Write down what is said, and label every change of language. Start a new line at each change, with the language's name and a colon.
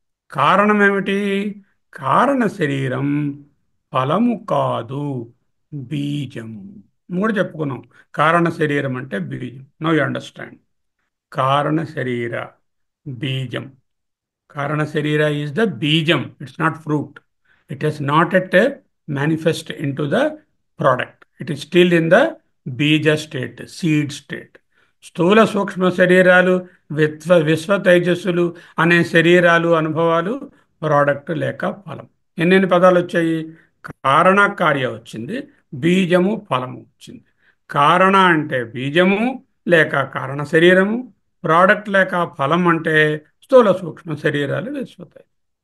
Telugu: కారణం ఏమిటి? కారణ శరీరం ఫలము కాదు, బీజము. మూడు చెప్పుకున్నాం. కారణ శరీరం అంటే బీజం.
English: No you understand.
Telugu: కారణ శరీర బీజం.
English: కారణ శరీర is the బీజం. It's not fruit. It is not at manifest into the product. It is still in the బీజ state, seed state.
Telugu: స్థూల సూక్ష్మ శరీరాలు, విశ్వ తైజస్సులు అనే శరీరాలు, అనుభవాలు ప్రోడక్ట్ లేక ఫలం. ఎన్నెన్ని పదాలు వచ్చాయి? కారణ కార్య వచ్చింది, బీజము ఫలము వచ్చింది. కారణ అంటే బీజము లేక కారణ శరీరము, ప్రోడక్ట్ లేక ఫలం అంటే స్థూల సూక్ష్మ శరీరాలు, విశ్వతైజస్సు.